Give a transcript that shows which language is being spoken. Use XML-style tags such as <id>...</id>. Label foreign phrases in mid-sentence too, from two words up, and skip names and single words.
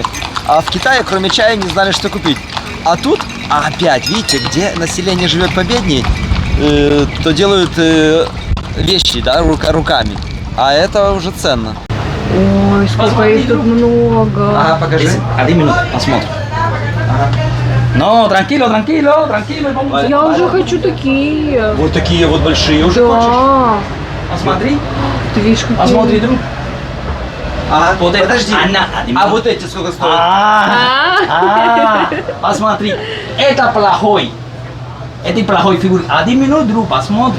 <ru>А в Китае, кроме чая, не знали, что купить. А тут, опять, видите, где население живет победнее, то делают вещи, да, руками. А это уже ценно. Ой, сколько их тут много. Ага, покажи. 1 минуту, посмотрим. Ага.</ru> <es>No, tranquilo, vamos.</es> <ru>Я уже хочу такие. Вот такие вот большие уже хочешь? Да. Посмотри, Ты видишь, какие. посмотри, друг. Ага, Вот это. подожди. А вот эти сколько стоят? Посмотри, это плохой. Это плохой фигур. 1 минут, друг, посмотри.</ru>